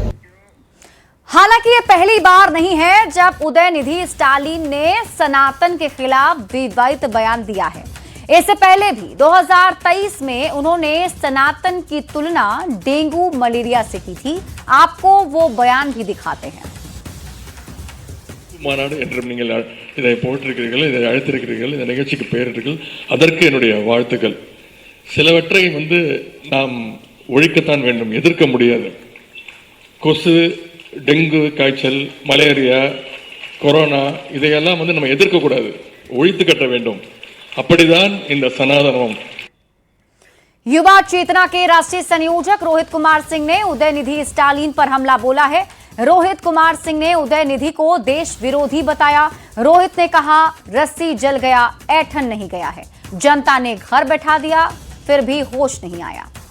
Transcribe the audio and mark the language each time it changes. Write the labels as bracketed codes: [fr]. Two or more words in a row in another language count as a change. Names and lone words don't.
[hi] हालांकि ये पहली बार नहीं है जब उदयनिधि स्टालिन ने सनातन के खिलाफ विवादित बयान दिया है। इससे पहले भी 2023 में उन्होंने सनातन की तुलना डेंगू मलेरिया से की थी। आपको वो बयान भी दिखाते हैं। [ta] மாநாடு என்றும் நீங்கள் இதை போட்டிருக்கிறீர்கள், இதை அழைத்திருக்கிறீர்கள், இந்த நிகழ்ச்சிக்கு பெயரிட்டீர்கள், அதற்கு என்னுடைய வாழ்த்துக்கள். சிலவற்றை நாம் ஒழிக்கத்தான் வேண்டும், எதிர்க்க முடியாது. கொசு, டெங்கு காய்ச்சல், மலேரியா, கொரோனா இதையெல்லாம் நம்ம எதிர்க்க கூடாது, ஒழித்து கட்ட வேண்டும். அப்படிதான் இந்த சனாதனம்। [hi] युवा चेतना के राष्ट्रीय संयोजक रोहित कुमार सिंह ने उदयनिधि स्टालिन पर हमला बोला है। रोहित कुमार सिंह ने उदयनिधि को देश विरोधी बताया। रोहित ने कहा, रस्सी जल गया, ऐठन नहीं गया है। जनता ने घर बैठा दिया, फिर भी होश नहीं आया।